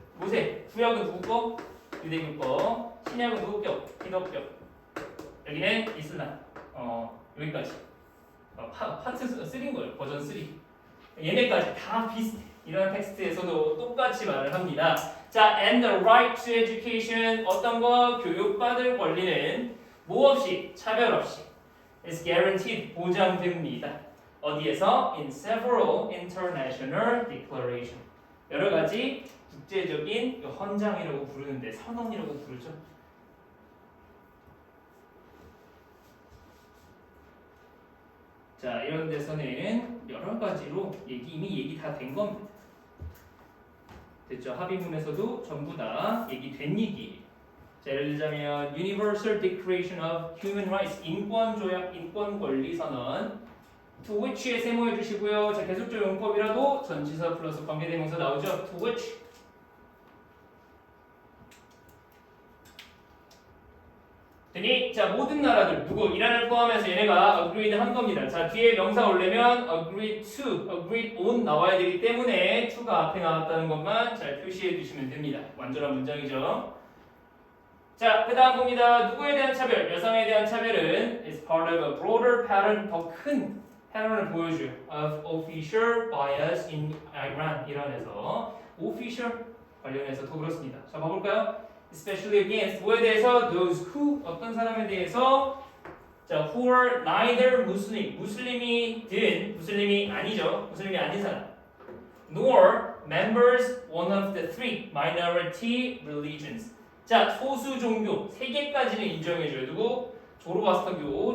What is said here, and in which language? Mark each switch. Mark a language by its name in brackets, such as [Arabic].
[Korean] 모세 구약은 누구 거? 유대교 거. 신약은 누구 거? 기독교. 여기는 이슬람. 여기까지. 파트 3인 거예요. 버전 3. 얘네까지 다 비슷해. 이런 텍스트에서도 똑같이 말을 합니다. [English] 자, and the right to education [Korean] 어떤 거? 교육받을 권리는 뭐 없이 차별 없이 [English] is guaranteed [Korean] 보장됩니다. 어디에서? [English] In several international declaration. [Korean] 여러 가지 국제적인 헌장이라고 부르는데 선언이라고 부르죠. 자, 이런 데서는 여러 가지로 이미 얘기 다 된 겁니다. 됐죠? 합의문에서도 전부 다 얘기된 얘기. 자, 예를 들자면 Universal Declaration of Human Rights 인권조약 인권권리선언 to which에 세모해 주시고요. 자, 계속적 용법이라도 전치사 플러스 관계대명사 나오죠. to which. 되니 자, 모든 나라들 누구 이란을 포함해서 얘네가 agreed 한 겁니다. 자, 뒤에 명사 올려면 agreed to, agreed on 나와야 되기 때문에 to가 앞에 나왔다는 것만 잘 표시해 주시면 됩니다. 완전한 문장이죠. 자, 그 다음 봅니다. 누구에 대한 차별? 여성에 대한 차별은 [English] is part of a broader pattern, [Korean] 더 큰 패턴을 보여줘요. [English] of official bias in Iran. [Korean] 이란에서 official 관련해서 더 그렇습니다. 자, 봐볼까요? [English] especially against [Korean] 뭐에 대해서? [English] those who [Korean] 어떤 사람에 대해서 [English] 자, who are neither Muslim [Korean] 무슬림이 아니죠. 무슬림이 아닌 사람 [English] nor members one of the three minority religions [Korean] 자, 소수 종교 3개까지는 인정해줘요. 누구? 조로아스터교.